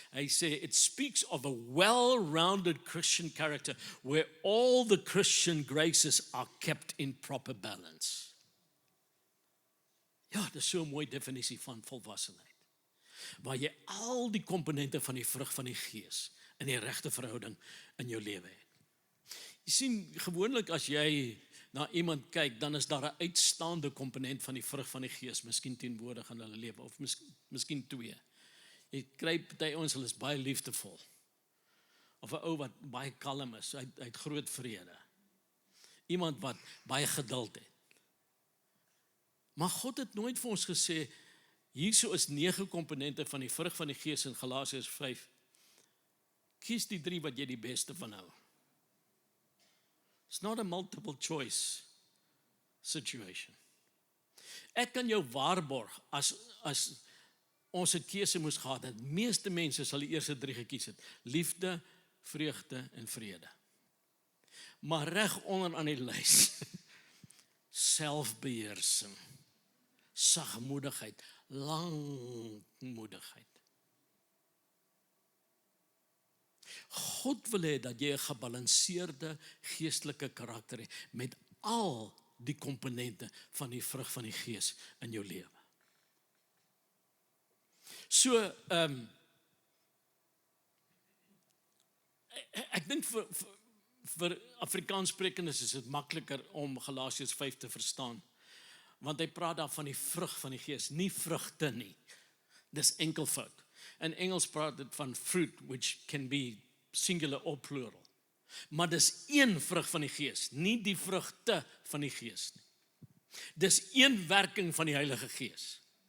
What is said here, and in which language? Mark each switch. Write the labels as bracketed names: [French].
[Afrikaans] Hy sê, [English] it speaks of a well-rounded Christian character where all the Christian graces are kept in proper balance. [Afrikaans] Ja, dis so 'n mooi definisie van volwassenheid, waar jy al die komponente van die vrug van die Gees in die regte verhouding in jou lewe het. Jy sien, gewoonlik as jy na iemand kyk, dan is daar 'n uitstaande komponent van die vrug van die Gees, miskien teenwoordig in hulle lewe, of miskien twee. Jy kry party ons, hulle is baie liefdevol. Of 'n ou wat baie kalm is, hy het groot vrede. Iemand wat baie geduld het. Maar God het nooit vir ons gesê, hierso is 9 komponente van die vrug van die Gees in Galasiërs 5. Kies die 3 wat jy die beste van hou. [English] It's not a multiple choice situation. [Afrikaans] Ek kan jou waarborg, as ons 'n keuse moes gehad het, meeste mense sal die eerste 3 gekies het. Liefde, vreugde en vrede. Maar reg onder aan die lys, selfbeheersing, sagmoedigheid, langmoedigheid. God wil hê dat jy 'n gebalanseerde geestelike karakter het met al die komponente van die vrug van die Gees in jou lewe. So, ek dink vir Afrikaanssprekendes is dit makliker om Galasiërs 5 te verstaan, want hy praat daar van die vrug van die Gees, nie vrugte nie. Dis enkelvoud. In Engels praat dit van fruit, [English] which can be singular or plural. [Afrikaans] Maar dis een vrug van die Gees, nie die vrugte van die Gees nie. Dis een werking van die Heilige Gees.